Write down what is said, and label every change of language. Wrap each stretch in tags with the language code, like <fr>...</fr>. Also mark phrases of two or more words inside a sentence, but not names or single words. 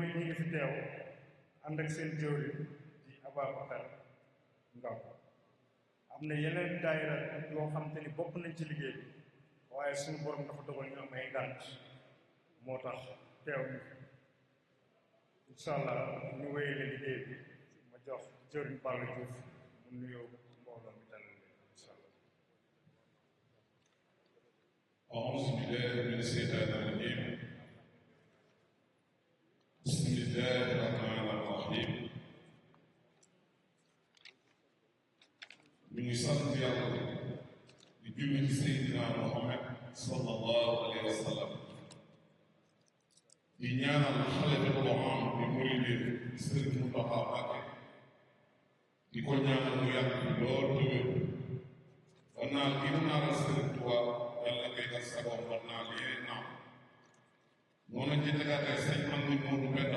<wo>it ñi ngi fi teew ànd ak seen jëwriñ di Ababacar Ngaw am na yeneen daayira yoo xam te ni bokk nañ ci liggéey bi waaye suñu borom dafa dogal ñu am ay ngànt moo tax teew ñu</wo> <ar>إن شاء الله</ar> <wo>ñu wéyale liggéey bi ma jox jëriñ Balla Diouf mu nuyoo mbooloo mi dalal leen</wo> <ar>إن شاء الله. أعوذ بالله من الشيطان الرجيم بسم الله الرحمن الرحيم</ar> <wo>ñu ngi sant yàlla di julli ci Seydina Muhammad</wo> <ar>صلى الله عليه وسلم</ar> <wo>di ñaanal</wo> <ar>خليفة العام</ar> <wo>di muride Sëriñ Muntaxa Mbàkke di ko ñaanal mu yàgg fi lool tëwér ba naal gi mu naalal Sëriñ Tuubaa yàlla koy gas sagoom ba naal yee naam noonu ci tegaatee sëñ am ni Moodu Mbenda</wo>